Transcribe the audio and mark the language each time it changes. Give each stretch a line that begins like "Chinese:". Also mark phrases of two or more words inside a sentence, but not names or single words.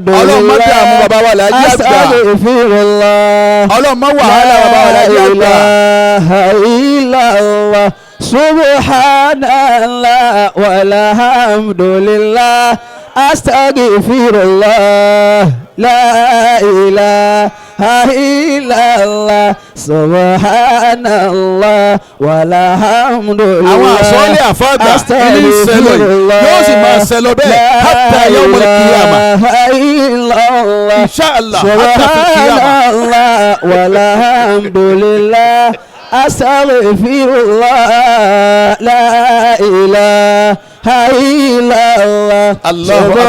Arabic: لله أستغفر الله لا إله إلا الله سبحان الله والحمد لله أستغفر الله لا إله إلا الله سبحان الله والحمد
Yoruba: àwọn àsọlé àfàgbà ilé ìṣẹ̀lẹ̀ yóò sì máa ṣẹlẹ̀ bẹ́ẹ̀
Arabic: حتى يوم القيامة إن شاء الله حتى في قيامة والحمد لله أستغفر الله لا إله إلا الله الله أكبر.